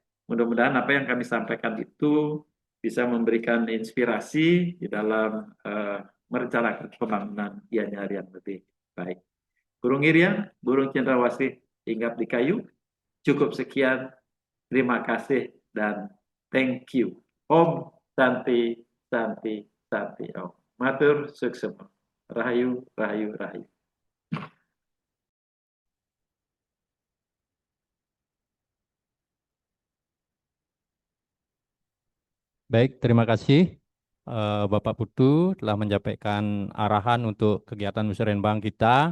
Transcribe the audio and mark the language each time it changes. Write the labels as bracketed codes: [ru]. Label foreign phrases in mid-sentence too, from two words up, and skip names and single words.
[id] Mudah-mudahan apa yang kami sampaikan itu bisa memberikan inspirasi di dalam merencanakan pembangunan Gianyar yang lebih baik. Burung Irian, burung cendrawasih hinggap di kayu. Cukup sekian. Terima kasih dan [en] thank you. [sa] Om Santi, Santi, Santi Om. [ban] Matur suksema. Rahayu, rahayu, rahayu. [id] Baik, terima kasih Bapak Putu telah menyampaikan arahan untuk kegiatan musrenbang kita.